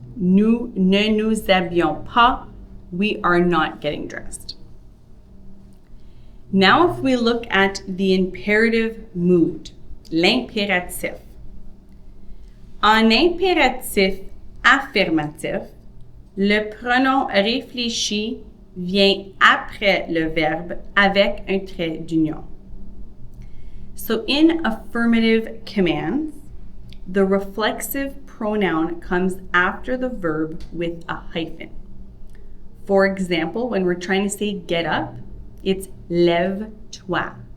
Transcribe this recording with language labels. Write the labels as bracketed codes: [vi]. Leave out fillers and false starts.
[fr] Nous ne nous habillons pas. [en] We are not getting dressed. Now if we look at the imperative mood, l'impératif. [fr] En impératif affirmatif, le pronom réfléchi vient après le verbe avec un trait d'union. [en] So in affirmative commands, the reflexive pronoun comes after the verb with a hyphen. For example, when we're trying to say get up, it's lève-toi.